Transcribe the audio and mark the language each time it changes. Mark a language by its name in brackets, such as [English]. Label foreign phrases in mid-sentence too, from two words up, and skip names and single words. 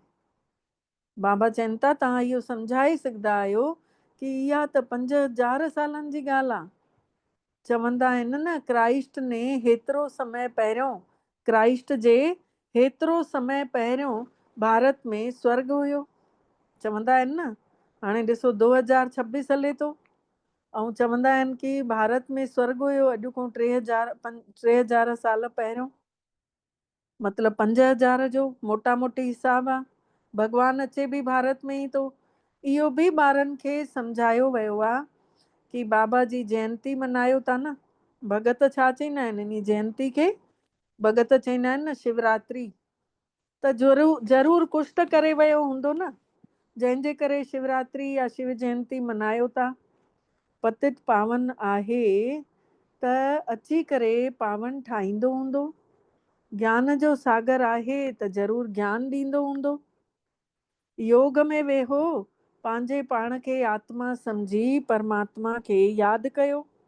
[Sindhi] बाबा चवनि था तव्हां इहो सम्झाए सघंदा आहियो कि इहा त 5000 सालनि जी ॻाल्हि आहे। चवंदा आहिनि न क्राइस्ट ने हेतिरो समय पहिरियों, क्राइस्ट जे हेतिरो समय पहिरियों भारत में स्वर्ग हुयो। चवंदा आहिनि न, हाणे ॾिसो 2026 हले थो ऐं चवंदा आहिनि कि भारत में स्वर्ग हुयो अॼु खां 3000 साल पहिरियों। मतिलबु 5000 जो मोटा मोटी हिसाब आहे। भॻवानु अचे बि भारत में ई थो। इहो बि ॿारनि खे सम्झायो वियो आहे कि बाबा जी जयंती मल्हायो था न। भगत छा चईंदा आहिनि इन जयंती खे? भगत चईंदा आहिनि न शिवरात्रि। त ज़रूरु कुझु त करे वियो हूंदो न, जंहिंजे करे शिवरात्रि या शिव जयंती मल्हायो था। पतित पावन आहे त अची करे पावन ठाहींदो हूंदो। ज्ञान जो सागर आहे त ज़रूरु ज्ञान ॾींदो हूंदो। योग में वेहो, पंहिंजे पाण खे आत्मा सम्झी परमात्मा खे यादि कयो।